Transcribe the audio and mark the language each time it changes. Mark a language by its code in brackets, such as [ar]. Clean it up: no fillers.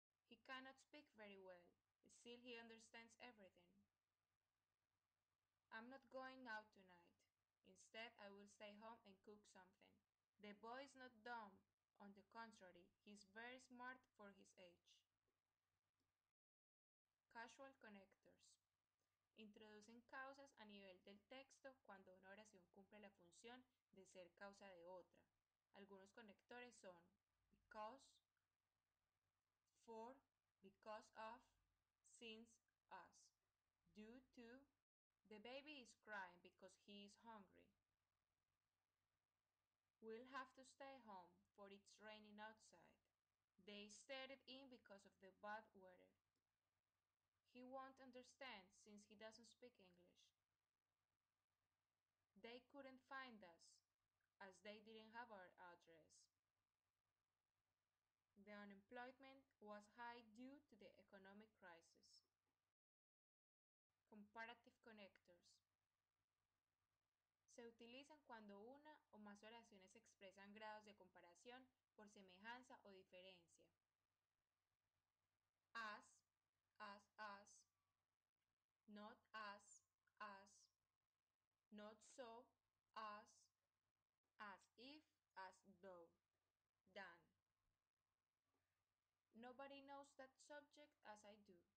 [en] He cannot speak very well, still, he understands everything. I'm not going out tonight. Instead, I will stay home and cook something. The boy is not dumb. On the contrary, he is very smart for his age. Casual connectors. [es] Introducen causas a nivel del texto cuando una oración cumple la función de ser causa de otra. Algunos conectores son [en] because, for, because of, since, as. Due to, the baby is crying because he is hungry. We'll have to stay home, for it's raining outside. They stayed in because of the bad weather. He won't understand since he doesn't speak English. They couldn't find us, as they didn't have our address. The unemployment was high due to the economic crisis. Comparative connectors. [es] Se utilizan cuando una o más oraciones expresan grados de comparación por semejanza o diferencia. [en] As, as, not as, not so, as if, as though, than. Nobody knows that subject as I do.